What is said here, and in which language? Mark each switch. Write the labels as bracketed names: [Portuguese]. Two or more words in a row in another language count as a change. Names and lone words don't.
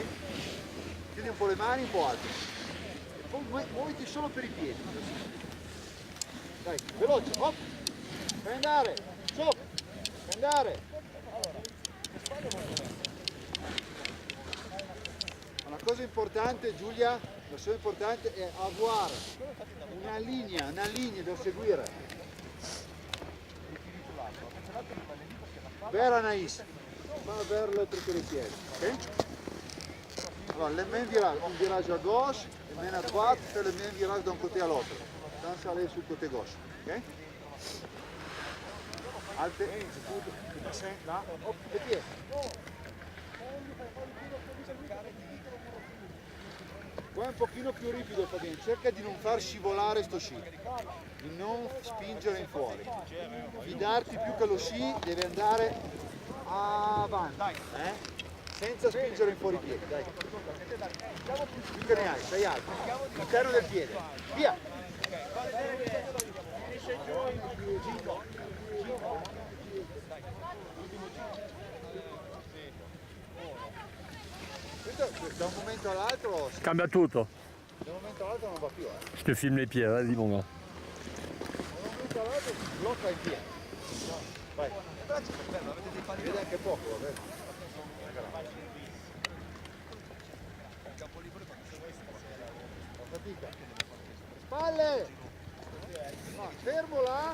[Italian] Chiudi un po' le mani, un po' alte, e poi muoviti solo per i piedi, dai, veloce, hop, fai andare, stop, fai andare. Una cosa importante, Giulia, è avere una linea da seguire. [French] Vers Anaïs, pas vers l'autre côté, ok? Alors, le même virage, un virage à gauche, le même à droite, fais le même virage d'un côté à l'autre, sans aller sul côté gauche, ok? Alte, là, hop, le pied. [Italian] Poi un pochino più ripido, Fabian, cerca di non far scivolare sto sci, di non spingere in fuori. Fidarti più che lo sci deve andare avanti, senza spingere in fuori i piedi, dai. Più che ne hai, stai alto, l'interno del piede, via! Da un momento all'altro cambia tutto. Da un momento all'altro non va più. [French] Je te filme les pieds, vas-y mon gars. [Italian] Da un momento all'altro si blocca il piede. Vai. Vede anche poco, vabbè. La fatica. Spalle! No, fermo là.